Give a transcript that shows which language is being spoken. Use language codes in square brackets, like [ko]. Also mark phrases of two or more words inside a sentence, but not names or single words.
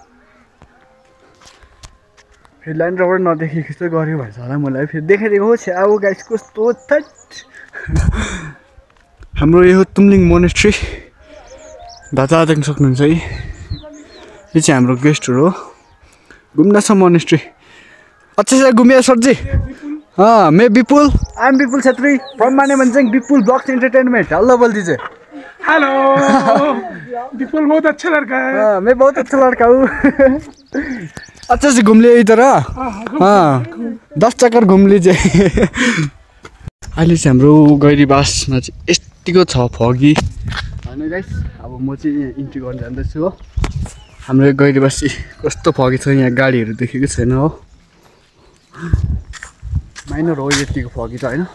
[ne] फेरि ल्यान्ड रोभर नदेखेको जस्तो गऱ्यो भन्छ होला मलाई, फेरि देखाइदिएको हो छ्या। अब गाइस कस्तो थट हाम्रो यो तुमलिङ मोनेस्ट्री दादा देख्न सक्नुहुन्छ है। यो चाहिँ हाम्रो गेस्टहरू हो, [hi] घूमना सा मोनेस्ट्री। अच्छे से घूमिए सर जी? हाँ मैं विपुल, [en] I am Vipul Chhetri from [hi] माने मंजंग विपुल ब्लॉग्स एंटरटेनमेंट। हेलो बोल दीजिए। हेलो विपुल बहुत अच्छा लड़का है। हाँ मैं बहुत अच्छा लड़का हूँ। अच्छे से घूम लिए इधर। हाँ 10 चक्कर घूम लीजिए। [ne] अहिले चाहिँ हाम्रो गैरीबासमा चाहिँ यतिको छ फगी हैन गाइस। अब म चाहिँ यहाँ इन्ट्री गर्न जाँदैछु हो। हाम्रो गैरीबासी कस्तो फगी छ, यहाँ गाडीहरू देखेको छैन हो, माइनर हो यतिको फगी त हैन।